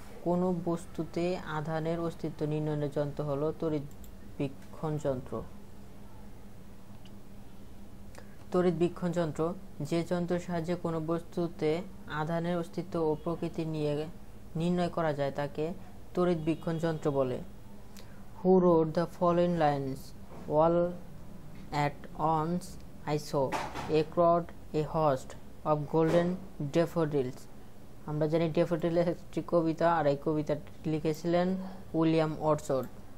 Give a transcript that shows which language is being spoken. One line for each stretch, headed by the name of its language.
Bangla: কোন বস্তুতে আধানের অস্তিত্ব নির্ণয়ের যন্ত্র হলো তড়িৎবীক্ষণ যন্ত্র। তড়িৎবীক্ষণ যন্ত্র যে যন্ত্রের সাহায্যে কোনো বস্তুতে আধানের অস্তিত্ব ও প্রকৃতি নির্ণয় করা যায় তাকে তড়িৎবীক্ষণ যন্ত্র বলে।
English: Who wrote the following lines? All at once I saw a crowd, a host of golden daffodils.
Bangla: আমরা জানি ড্যাফোডিলের একটি কবিতা, আর এই কবিতাটি লিখেছিলেন উইলিয়াম ওয়ার্ডসওয়ার্থ।